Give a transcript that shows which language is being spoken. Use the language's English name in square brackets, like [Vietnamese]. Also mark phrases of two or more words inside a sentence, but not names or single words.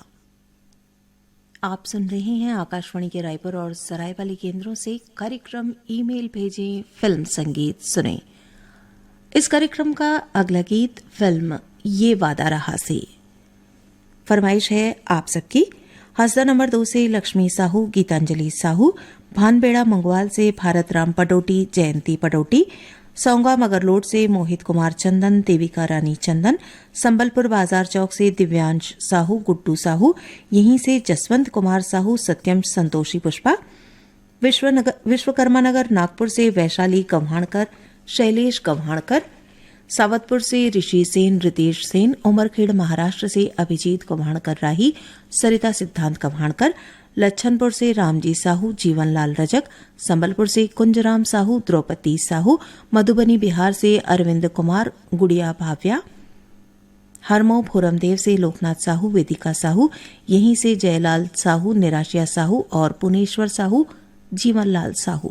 [Hindi] आप सुन रहे हैं आकाशवाणी के रायपुर और सरायवाली केंद्रों से कार्यक्रम ईमेल भेजें फिल्म संगीत सुने। इस कार्यक्रम का अगला गीत फिल्म ये वादा रहा से फरमाइश है आप सबकी। हसदा नंबर 2 से लक्ष्मी साहू, गीतांजलि साहू, भानबेड़ा मंगवाल से भारत राम पडोटी, जयंती पडोटी, सौंगा मगरलोड से मोहित कुमार चंदन, देविका रानी चंदन, संबलपुर बाजार चौक से दिव्यांश साहू, गुड्डू साहू, यहीं से जसवंत कुमार साहू, सत्यम संतोषी पुष्पा, विश्वकर्मा नगर नागपुर से वैशाली गव्हाणकर, शैलेश गव्हाणकर, सावतपुर से ऋषि सेन, रितेश सेन, उमरखेड़ महाराष्ट्र से अभिजीत गव्हाणकर राही, सरिता सिद्धांत गव्हाणकर, लच्छनपुर से रामजी साहू, जीवनलाल रजक, संबलपुर से कुंजराम साहू, द्रौपदी साहू, मधुबनी बिहार से अरविंद कुमार, गुड़िया भाव्या, हरमो भोरमदेव से लोकनाथ साहू, वेदिका साहू, यहीं से जयलाल साहू, निराशिया साहू और पुनेश्वर साहू, जीवनलाल साहू।